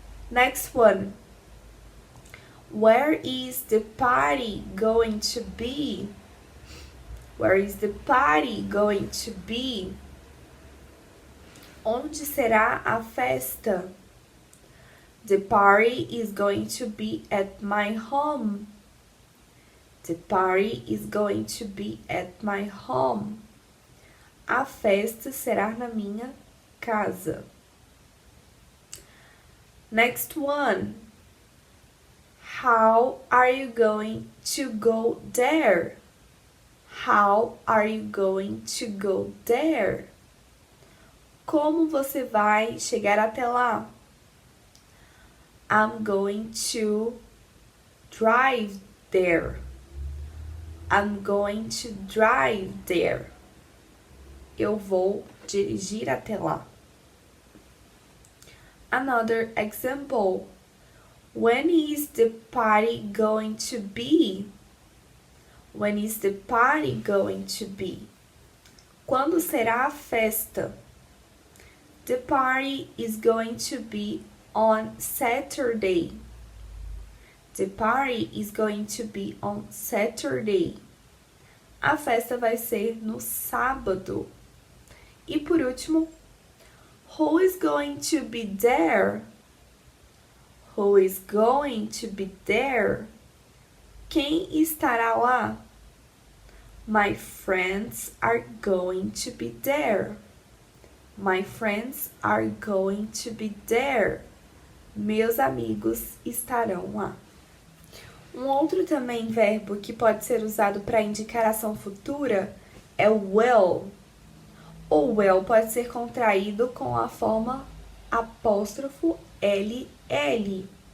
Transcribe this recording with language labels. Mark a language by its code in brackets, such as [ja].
[en] Next one. Where is the party going to be? Where is the party going to be? [pt] Onde será a festa? [en] The party is going to be at my home. The party is going to be at my home. [pt] A festa será na minha casa. [en] Next one. How are you going to go there? How are you going to go there? [pt] Como você vai chegar até lá? [en] I'm going to drive there. I'm going to drive there. [pt] Eu vou dirigir até lá. [en] Another example. When is the party going to be? When is the party going to be? [pt] Quando será a festa? [en] The party is going to be on Saturday. The party is going to be on Saturday. [pt] A festa vai ser no sábado. E por último, [en] who is going to be there? Who is going to be there? [pt] Quem estará lá? [en] My friends are going to be there. My friends are going to be there. [pt] Meus amigos estarão lá. Um outro também verbo que pode ser usado para indicar ação futura é will. O will pode ser contraído com a forma apóstrofo LL.